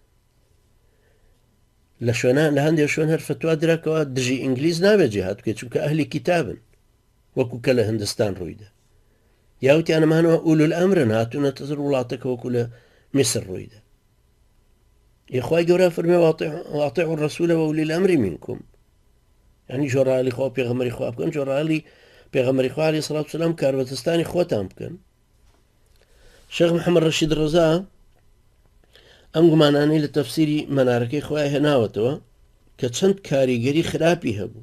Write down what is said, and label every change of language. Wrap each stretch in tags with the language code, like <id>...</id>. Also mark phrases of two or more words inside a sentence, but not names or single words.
<ckb>لە شوێنان لە هەندێک شوێن هەر فتوا دراکەوە دژی ئینگلیز نابێت جیهاد بکەیت چونکە ئەهلی کتابن، وەکو کە لە هندستان ڕوویدا. یاوتیان ئەمانەوە ئولول ئەمرن، هاتوونەتە سەر وڵاتەکە وەکو لە میسر ڕوویدا. یخوای گەورە فەرمێ</ckb> <ar>واطیعوا الرسول وأولی الأمر منکم،</ar> <ckb>یعنی جۆڕایەلی خوا پێغەمبەری خوا بکەن، جۆڕایەلی پێغەمبەری خوا</ckb> <ar>عەلەیهی سەڵات وسەلام</ar> <ckb>کاربەدەستانی خۆتان بکەن. شێخ محەممەد ڕەشید ڕەزا ئەم گومانانەی لە تەفسیری مەنارەکەی خۆی هێناوەتەوە کە چەند کاریگەری خراپی هەبوو.</ckb>